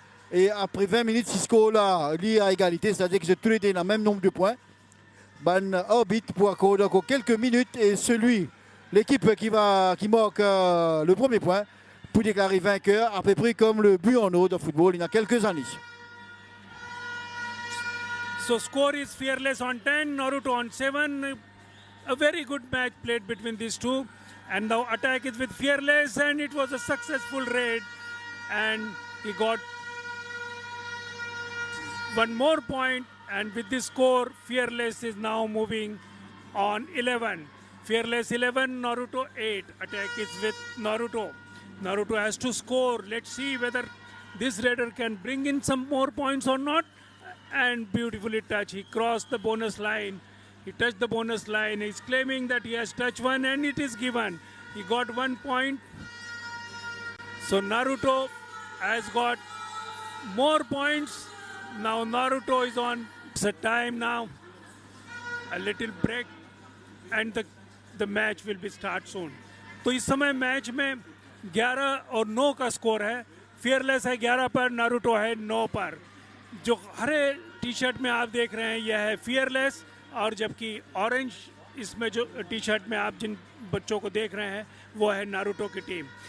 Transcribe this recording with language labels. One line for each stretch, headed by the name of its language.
French: Et après 20 minutes, ce score-là lié à égalité, c'est-à-dire que tous les deux ont le même nombre de points. Ban arbitre pour accorder encore quelques minutes et l'équipe qui marque le premier point pour déclarer vainqueur, à peu près comme le but en eau de football il y a quelques années.
English: So score is Fearless on 10, Naruto on 7. A very good match played between these two. And now attack is with Fearless and it was a successful raid. And he got one more point. And with this score, Fearless is now moving on 11. Fearless 11, Naruto 8. Attack is with Naruto. Naruto has to score. Let's see whether this raider can bring in some more points or not. And beautifully touched. He crossed the bonus line. He touched the bonus line. He's claiming that he has touched one and it is given. He got 1 point. So Naruto has got more points. Now Naruto is on. It's a time now. A little break and the match will be start soon.
Hindi: तो इस समय match में 11 और 9 का score है। Fearless है 11 पर, Naruto है 9 पर। जो हरे टी शर्ट में आप देख रहे हैं यह है फियरलेस और जबकि ऑरेंज इसमें जो टी शर्ट में आप जिन बच्चों को देख रहे हैं वो है नारुतो की टीम।